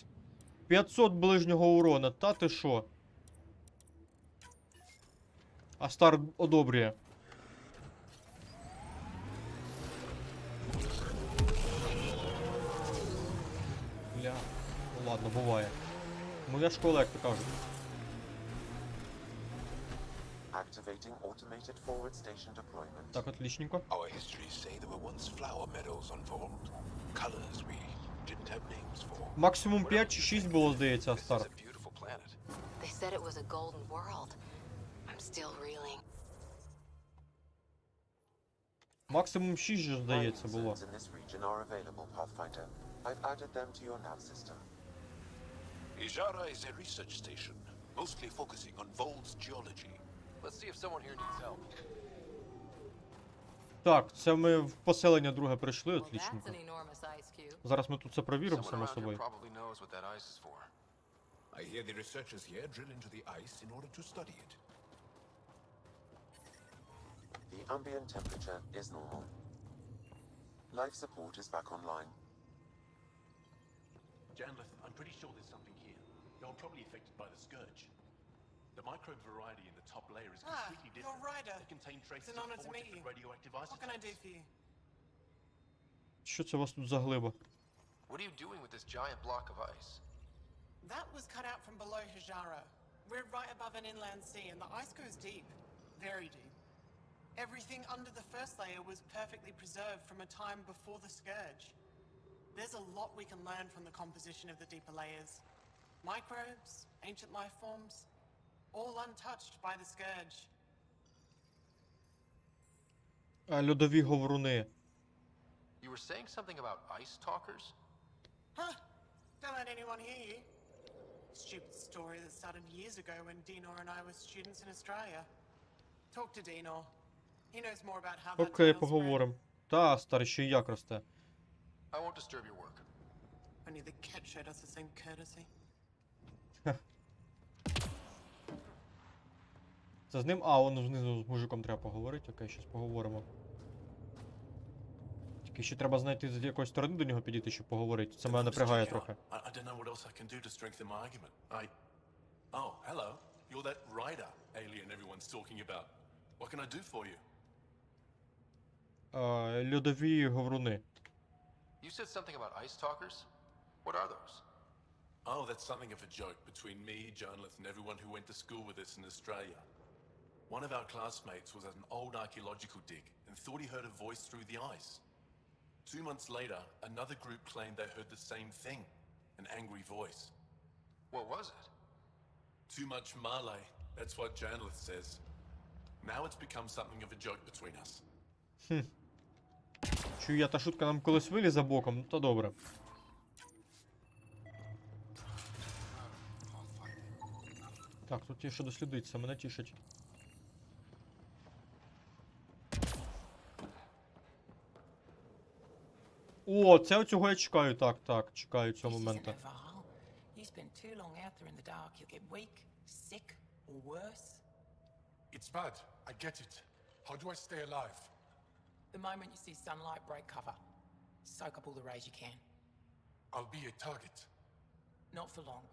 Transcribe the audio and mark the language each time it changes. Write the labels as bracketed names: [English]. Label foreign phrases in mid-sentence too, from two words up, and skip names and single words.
[Ukrainian] 500 ближнього урона, та ти шо? Астар одобрює. Бля, ну ладно, буває. Моя школа, як то кажуть. [English] Activating automated forward station deployment. [Ukrainian] Так, отличненько. [English] Our histories say there were once flower meadows on Vault. Colors we didn't have names for. [Ukrainian] Максимум 5 чи 6 було, здається, Астар. [English] They said it was a golden world. I'm still reeling. [Ukrainian] Максимум 6 же, здається, було. [English] Zones in this region are available, Pathfinder. I've added them to your nav system. Ijara is a research station, mostly focusing on Vault's geology. Let's see if someone here needs help. [Ukrainian] Так, це ми в поселення друге прийшли, отличненько. Зараз ми тут це провіримо, само собою. [English] I hear the researchers here drill into the ice in order to study it. The ambient temperature is normal. Life support is back online. Janlith, I'm pretty sure there's something here. You're probably affected by the scourge. The microbe variety in the top layer is completely different. You're right. They contain traces It's an of honor to 4 meet different you. radioactive What isotopes. can I do for you? [Ukrainian] Що це у вас тут за глиба? [English] What are you doing with this giant block of ice? That was cut out from below Hijara. We're right above an inland sea, and the ice goes deep. Very deep. Everything under the first layer was perfectly preserved from a time before the Scourge. There's a lot we can learn from the composition of the deeper layers. Microbes, ancient life forms, all untouched by the Scourge. [Ukrainian] Льодові говоруни. [English] You were saying something about ice talkers? Huh? Don't let anyone hear you. Stupid story that started years ago when Dinor and I were students in Australia. Talk to Dinor. He knows more about how that [Ukrainian] Окей, [English] tale spread. [Ukrainian] поговоримо. Та, старий, ще й як росте. [English] I won't disturb your work. Only the cat showed us the same courtesy. [Ukrainian] Це з ним? А, он знизу з мужиком треба поговорити. Окей, щас поговоримо. Тільки ще треба знайти, з якої сторони до нього підійти, щоб поговорити. Це мене напрягає трохи. [English] I don't know what else I can do to strengthen my argument. Oh, hello. You're that rider alien everyone's talking about. What can I do for you? [Ukrainian] Льодові говруни. [English] You said something about ice talkers? What are those? Oh, that's something of a joke between me, journalists, and everyone who went to school with us in Australia. One of our classmates was at an old archaeological dig and thought he heard a voice through the ice. 2 months later, another group claimed they heard the same thing, an angry voice. What was it? Too much Malay, that's what journalist says. Now it's become something of a joke between us. [Ukrainian] Чую я, та шутка нам колись вилізе боком, ну то добре. Так, тут є що дослідити, це мене тішить. О, це оцього я чекаю, так, чекаю цього моменту. [English] You spend too long out there in the dark, you'll get weak, sick, or worse. It's bad. I get it. How do I stay alive? The moment you see sunlight, break cover. Soak up all the rays you can. I'll be a target. Not for long.